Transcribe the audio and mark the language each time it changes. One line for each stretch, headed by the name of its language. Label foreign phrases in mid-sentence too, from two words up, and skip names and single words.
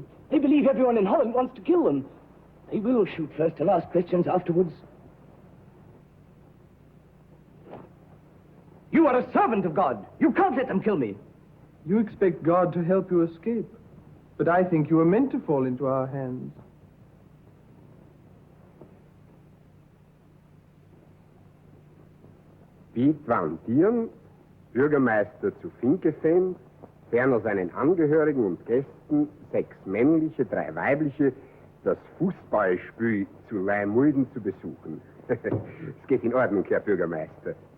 English: They believe everyone in Holland wants to kill them. They will shoot first and ask questions afterwards. You are a servant of God. You can't let them kill me. You expect God to help you escape. But I think you were meant to fall into our hands.
German: Piet van Tieren, Bürgermeister zu Finkeveen, ferner seinen Angehörigen und Gästen 6 männliche, 3 weibliche, das Fußballspiel zu Leimulden zu besuchen. Es geht in Ordnung, Herr Bürgermeister.